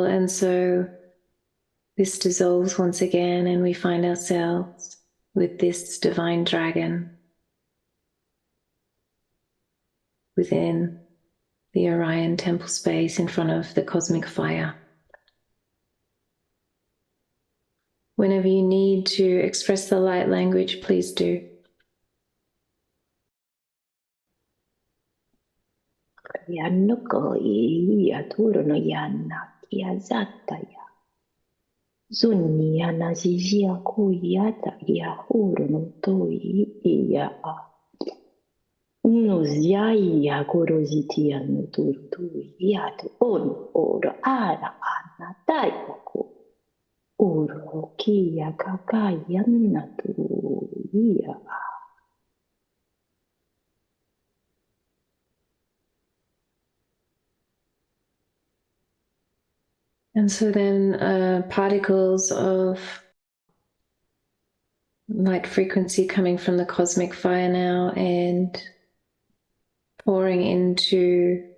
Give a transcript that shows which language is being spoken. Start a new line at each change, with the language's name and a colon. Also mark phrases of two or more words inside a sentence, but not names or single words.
English: And so this dissolves once again, and we find ourselves with this divine dragon within the Orion temple space in front of the cosmic fire. Whenever you need to express the light language, please do. Yanoko iya turono yana kia zata ya zuni yana zizia kuyata ya hurono toi iya nuzia iya goroziti ya nuturtu ya tu on oro ara ana taiko oro kia kakaya natu iya. And so then particles of light frequency coming from the cosmic fire now and pouring into